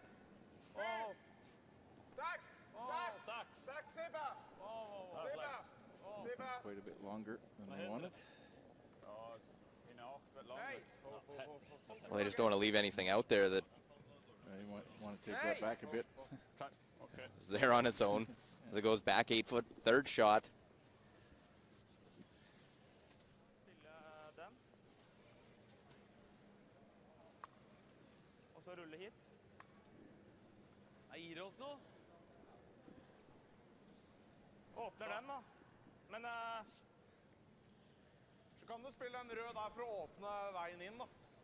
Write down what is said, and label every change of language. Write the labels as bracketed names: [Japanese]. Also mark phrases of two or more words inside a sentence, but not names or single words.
[English] Quite a bit longer than they wanted. Well, they just don't want to leave anything out there that You might want to take that back a bit. is there on its own as it goes back 8 foot, third shot. [Norwegian] Og så rulle hit. Jeg gir oss noe. Åpner den da. Men så kan du spille en rød der for å åpne veien inn da.